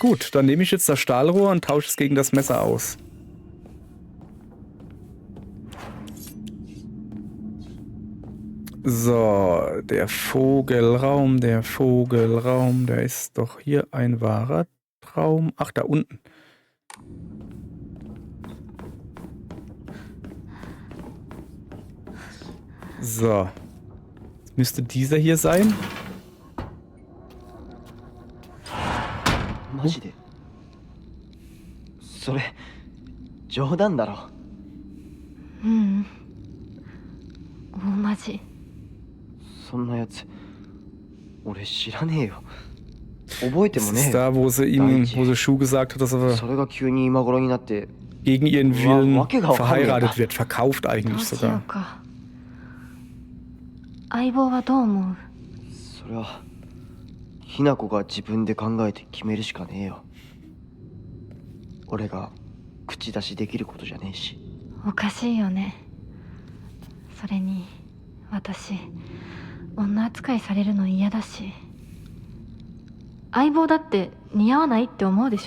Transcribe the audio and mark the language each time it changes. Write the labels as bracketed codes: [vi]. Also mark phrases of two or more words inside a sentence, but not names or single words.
[de] Gut, dann nehme ich jetzt das Stahlrohr und tausche es gegen das Messer aus. So, der Vogelraum, der ist doch hier ein wahrer Traum. Ach, da unten. So. Jetzt müsste dieser hier sein. [ja] マジでそれ冗談だろ。大マジ。そんなやつ俺知らねえよ。覚えて [de] Das [ja] もね [de] ist [ja] え [de] da, [ja] よ。 [de] wo sie Shu gesagt hat, dass er [ja] それが急に今頃になって [de] gegen ihren Willen [ja] Wacke がわかんねえな。 [de] verheiratet wird. Verkauft [ja] どう [de] eigentlich [ja] しよ [de] sogar. [ja] うか。相棒はどう思う？それはひな子が自分で考えて決めるしかねえよ。俺が口出しできることじゃねえし。おかしいよね。それに私女扱いされるの嫌だし、相棒だって似合わないって思うでしょ。